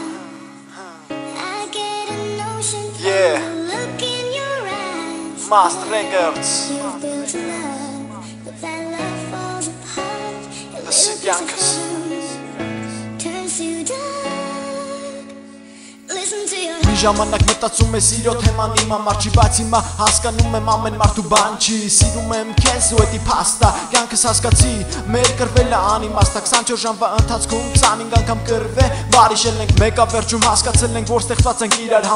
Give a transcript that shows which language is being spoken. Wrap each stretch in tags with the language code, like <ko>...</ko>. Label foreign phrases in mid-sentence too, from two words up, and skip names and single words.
<en>I get a notion from the look in your eyes. Master Records. You've built a love, but that love falls apart. A The Sidyankers. Turns you dark. Listen to your</en> <hy>Մի ժամանակ մտածում ես իրո թեման իմ համար չի, բայց հիմա հասկանում եմ ամեն մարդու բան չի։ Սիրում եմ քեզ ու էդի փաստա, կյանքս հասկացի, մեր կրվելը անիմաստ է, 24 ժամվա ընթացքում 25 անգամ կրվե, բարիշել ենք, մեկավերջում հասկացել ենք, որ ստեղծված ենք իրար</hy>